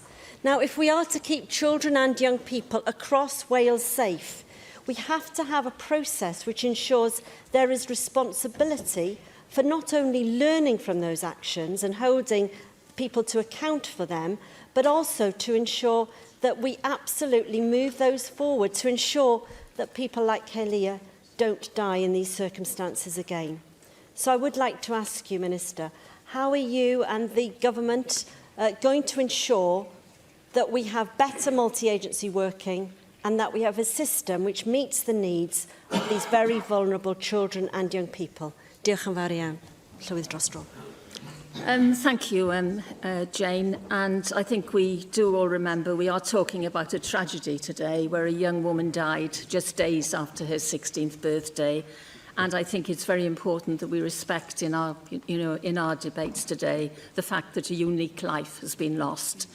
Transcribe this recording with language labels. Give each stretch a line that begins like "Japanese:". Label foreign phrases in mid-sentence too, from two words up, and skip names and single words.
English: Now, if we are to keep children and young people across Wales safe, we have to have a process which ensures there is responsibility for not only learning from those actions and holding people to account for them, but also to ensure that we absolutely move those forward to ensure that people like Kaylia don't die in these circumstances again. So I would like to ask you, Minister, how are you and the government going to ensure that we have better multi-agency working and that we have a system which meets the needs of these very vulnerable children and young people?
Welsh: Diolch yn fawr iawn. Llywydd Drosto.
English: Thank you, Jane. And I think we do all remember we are talking about a tragedy today where a young woman died just days after her 16th birthday. And I think it's very important that we respect in our debates today the fact that a unique life has been lost.